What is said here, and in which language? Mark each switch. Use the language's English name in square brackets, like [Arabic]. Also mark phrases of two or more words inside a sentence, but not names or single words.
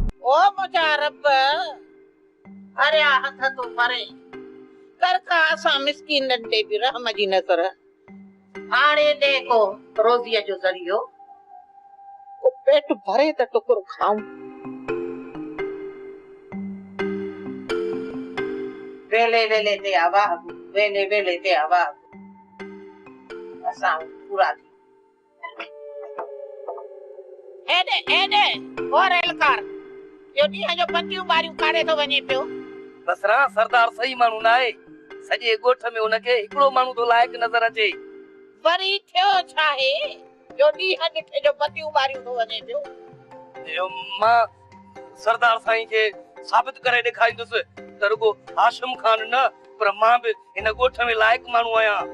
[Sindhi] ओ मुझा रब, अरे हथ तो परे कर का असा मिस्कीन नंढे भी रहम जी नज़र हाणे देखो रोज़ीअ जो ज़रियो ओ पेट भरे त टुकुर खाऊं। वेले वेले ते आवाह वेले वेले ते आवाह असा पूरा थी एडे एडे और एलकार यो ॾींहं जो पतियूं ॿारियूं काढ़े थो वञे पियो। बसरा सरदार सही माण्हू न आहे, सॼे ॻोठ में उनखे हिकिड़ो माण्हू तो लाइक़ नज़र अचे। वरी थियो छा आहे जो ॾींहं ॾिठे जो पतियूं ॿारियूं थो वञे पियो। मां सरदार साईं खे साबित करे ॾेखारींदुसि त रुगो हाशिम खान न पर मां बि हिन ॻोठ में लाइक़ माण्हू आहियां।